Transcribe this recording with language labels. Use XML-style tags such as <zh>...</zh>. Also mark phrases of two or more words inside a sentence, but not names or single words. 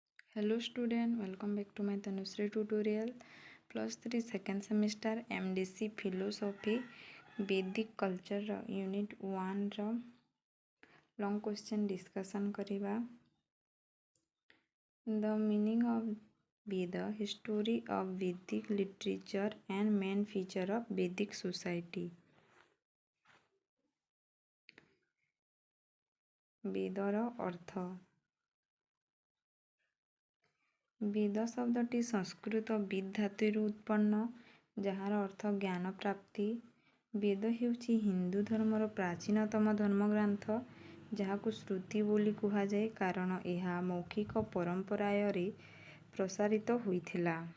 <en>Hello student, welcome back to my Tanushree tutorial. +3 second semester MDC Philosophy Vedic Culture Unit 1 ର long question discussion କରିବା. The meaning of Veda, history of Vedic literature and main feature of Vedic society.</en> <or>ବେଦର ଅର୍ଥ. ବେଦ ଶବ୍ଦଟି ସଂସ୍କୃତ ବିଦ୍ ଧାତୁରୁ ଉତ୍ପନ୍ନ, ଯାହାର ଅର୍ଥ ଜ୍ଞାନ ପ୍ରାପ୍ତି। ବେଦ ହେଉଛି ହିନ୍ଦୁ ଧର୍ମର ପ୍ରାଚୀନତମ ଧର୍ମଗ୍ରନ୍ଥ, ଯାହାକୁ ଶ୍ରୁତି ବୋଲି କୁହାଯାଏ କାରଣ ଏହା ମୌଖିକ ପରମ୍ପରାରେ ପ୍ରସାରିତ ହୋଇଥିଲା।</or>